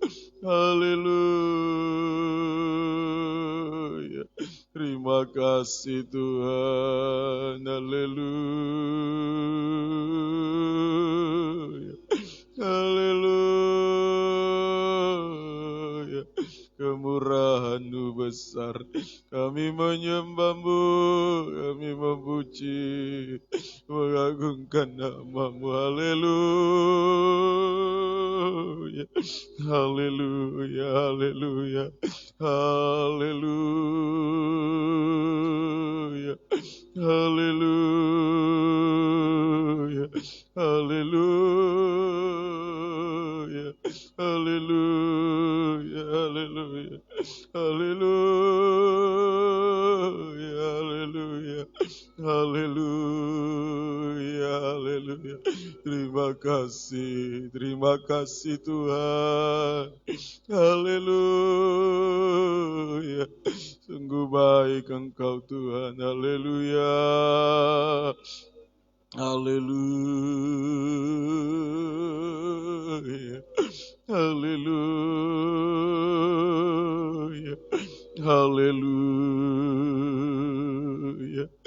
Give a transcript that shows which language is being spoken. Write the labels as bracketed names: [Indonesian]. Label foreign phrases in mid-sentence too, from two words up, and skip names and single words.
[Indonesian] Haleluya. Terima kasih Tuhan. Haleluya. Haleluya. Kemurahan-Mu besar. Kami menyembah-Mu, kami memuji, mengagungkan nama-Mu. Haleluya, haleluya, haleluya, haleluya, haleluya, haleluya, haleluya, haleluya, haleluya, haleluya, haleluya, haleluya. Terima kasih Tuhan. Haleluya. Sungguh baik Engkau Tuhan. Haleluya. Haleluya. Haleluya. Haleluya.